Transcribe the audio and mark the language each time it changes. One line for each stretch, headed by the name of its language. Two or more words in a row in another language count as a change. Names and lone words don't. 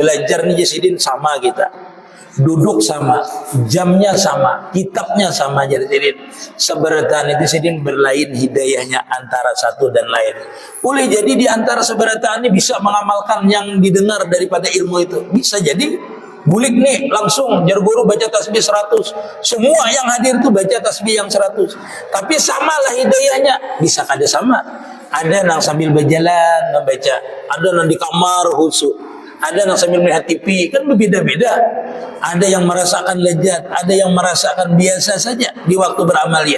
Banjar: Belajar nih jasidin sama kita. Duduk sama, jamnya sama, kitabnya sama jasidin. Seberatan itu jasidin berlain hidayahnya antara satu dan lain. Boleh jadi di antara seberatan ini bisa mengamalkan yang didengar daripada ilmu itu. Bisa jadi bulik nih langsung jar guru baca tasbih 100. Semua yang hadir tuh baca tasbih yang 100. Tapi samalah hidayahnya. Bisa kada sama. Ada yang sambil berjalan membaca, ada yang di kamar khusyuk, ada yang sambil melihat TV, kan berbeda-beda. Ada yang merasakan lezat, ada yang merasakan biasa saja di waktu beramaliyah.